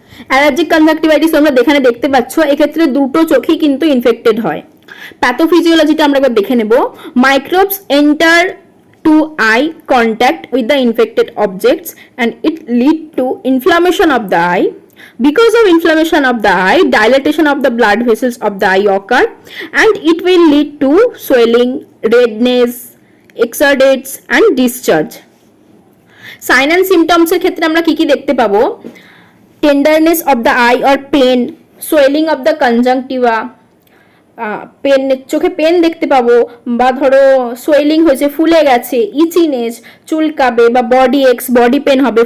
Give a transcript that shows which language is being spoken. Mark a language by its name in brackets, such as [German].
[Bangla] Allergic conjunctivitis তোমরা এখানে দেখতে পাচ্ছ, এক্ষেত্রে দুটো চোখই কিন্তু ইনফেক্টেড হয়। প্যাথোফিজিওলজিটা আমরা একবার দেখে নেব। [English] Microbes enter to eye contact with the infected objects and it lead to inflammation of the eye. Because of inflammation of the eye, dilatation of the blood vessels of the eye occur, and it will lead to swelling, redness, exudates and discharge. Sign and symptoms [Bangla] এর ক্ষেত্রে আমরা কি কি দেখতে পাবো? [English] Tenderness of the eye or pain, swelling of the conjunctiva, pain, [Bangla] চোখে pen দেখতে পাবো, বা ধরো সোয়েলিং হয়েছে, ফুলে গেছে, [English] itchiness, [Bangla] চুলকাবে বা বডি এক্স, বডি পেন হবে।